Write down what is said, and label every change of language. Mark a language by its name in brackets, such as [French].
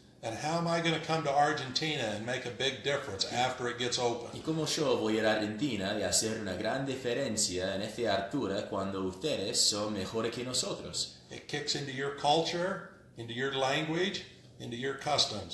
[English] And how am I going to come to Argentina and make a big difference after it gets open? [Spanish] ¿Y cómo yo voy a ir a Argentina y hacer una gran diferencia en esta altura cuando ustedes son mejores que nosotros? [English] It kicks into your culture, into your language, into your customs.